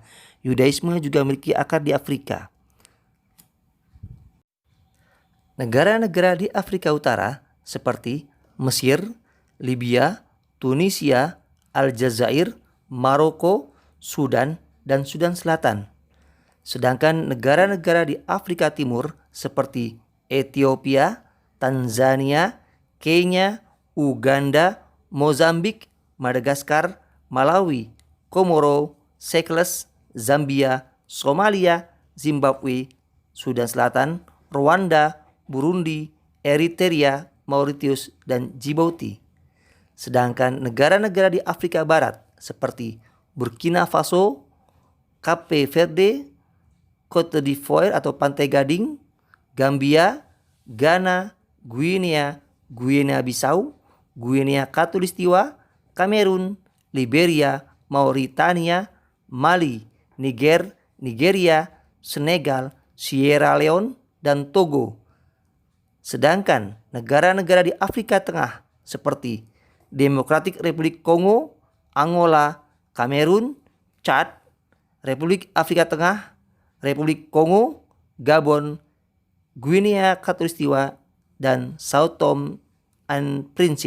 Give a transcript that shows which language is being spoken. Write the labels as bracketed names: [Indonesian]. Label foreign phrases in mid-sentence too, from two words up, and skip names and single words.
[Indonesian] Yudaisme juga memiliki akar di Afrika. Negara-negara di Afrika Utara seperti Mesir, Libya, Tunisia, Aljazair, Maroko, Sudan, dan Sudan Selatan. Sedangkan negara-negara di Afrika Timur seperti Ethiopia, Tanzania, Kenya, Uganda, Mozambik, Madagaskar, Malawi, Komoro, Seychelles, Zambia, Somalia, Zimbabwe, Sudan Selatan, Rwanda, Burundi, Eritrea, Mauritius, dan Djibouti. Sedangkan negara-negara di Afrika Barat seperti Burkina Faso, Cape Verde, Cote d'Ivoire atau Pantai Gading, Gambia, Ghana, Guinea Bissau, Guinea Khatulistiwa, Kamerun, Liberia, Mauritania, Mali, Nigeria, Senegal, Sierra Leone, dan Togo. Sedangkan negara-negara di Afrika Tengah seperti Demokratik Republik Kongo, Angola, Kamerun, Chad, Republik Afrika Tengah, Republik Kongo, Gabon, Guinea Khatulistiwa, dan Sao Tome and Principe.